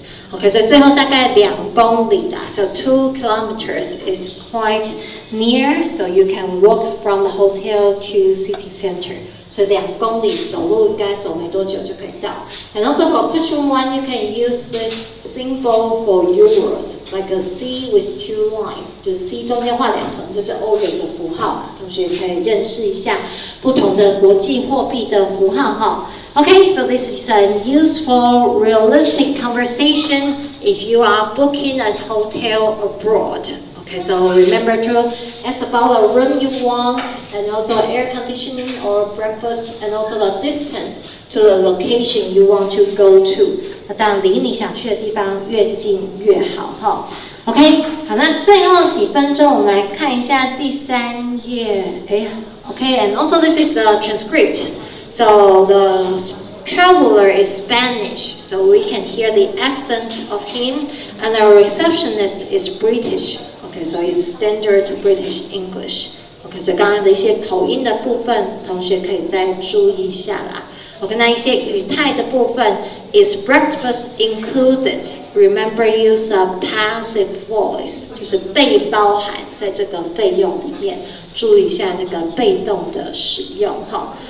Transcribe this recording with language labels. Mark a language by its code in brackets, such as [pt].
[zh] Okay, so 最后大概2公里啦。 [en] So 2 kilometers is quite near, so you can walk from the hotel to city center. [zh] So 2公里走路应该走没多久就可以到。 [en] And also for question 1, you can use this symbol for euros, like a C with 2 lines. [zh] 就是 C 中间画2横，就是欧元的符号嘛。同学可以认识一下不同的国际货币的符号哈。 [en] Okay, so this is a useful, realistic conversation if you are booking a hotel abroad. Okay, so remember to ask about the room you want, and also air conditioning or breakfast, and also the distance to the location you want to go to. [zh] 那当然离你想去的地方越近越好哈。 OK， 好，那最后几分钟我们来看一下第3页。 [en] OK, and also this is the transcript. So the traveler is Spanish, so we can hear the accent of him, and our receptionist is British. OK, so it's standard British English. [zh] OK, 所以刚刚的一些口音的部分，同学可以再注意一下啦。 OK， 那一些语态的部分 [en] is breakfast included. Remember use a passive voice， [zh] 就是被包含在这个费用里面，注意一下那个被动的使用哈。